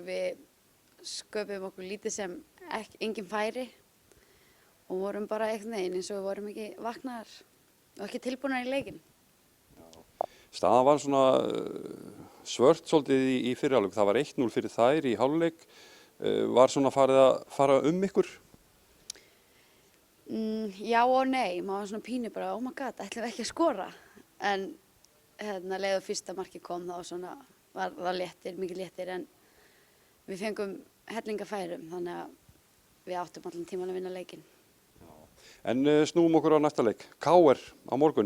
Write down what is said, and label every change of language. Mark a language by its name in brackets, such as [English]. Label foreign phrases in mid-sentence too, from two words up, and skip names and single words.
[Icelandic] Við sköpum okkur lítið sem engin færi og vorum bara einhvern veginn eins og við vorum ekki vaknaðar og ekki tilbúnar í leikinn. Staðan var svona svört svolítið í fyrri hálfleik. Það var 1-0 fyrir þær í hálfleik. Var svona farið að fara gur? Já og nei, maður var svona pínu bara, [English] oh my god, [Icelandic] ætlum við ekki að skora. En leið og fyrsta markið kom þá svona, var það léttir, mikið léttir, en við fengum hellingafærum, þannig að við áttum allan tíman að vinna leikinn. En snúum okkur á næsta leik, KR á morgun.